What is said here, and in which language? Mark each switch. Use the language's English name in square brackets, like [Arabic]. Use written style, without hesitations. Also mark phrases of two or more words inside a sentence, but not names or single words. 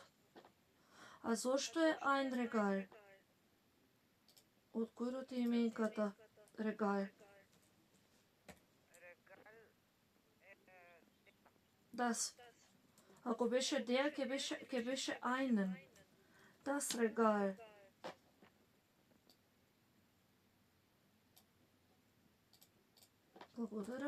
[Macedonian] А зошто е [German] ein Regal? [Macedonian] Од кој род е именката Regal? [German] Das. [Macedonian] Ако беше деја, ќе беше einen. [German] Das Regal. [Macedonian] Благодарам.